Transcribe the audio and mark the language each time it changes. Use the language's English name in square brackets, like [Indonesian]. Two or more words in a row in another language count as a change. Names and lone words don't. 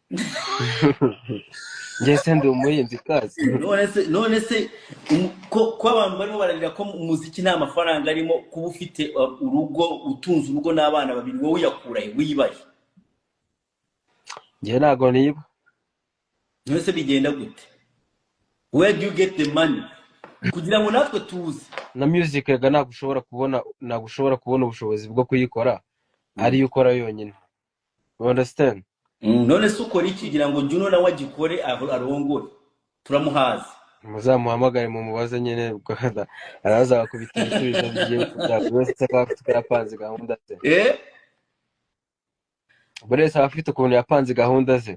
[Kinyarwanda] Njye se ndi umuhinzi kazi. none se ko abantu barimo bararira ko umuziki nta mafaranga arimo, kuba ufite urugo utunze urugo n'abana babiri, wowe uyakurahe wibaye? Njye ntago niba. none se bigenda gute? [English] Where do you get the money [Kinyarwanda] kugira ngo natwe tuze? Na music rega ntabwo ushobora kubona ubushobozi bwo kuyikora ariyo ukora yonyine. [English] You understand? [Kinyarwanda] none se ukora iki kugira ngo Juno nawe agikore arongore? Turamuhaze, muzamuhamagare mu mubaze nyine araza bakubita ibisubizo bigiye buri wese akaba afite uko yapanze gahunda ze. Buri wese aba afite ukuntu yapanze gahunda ze.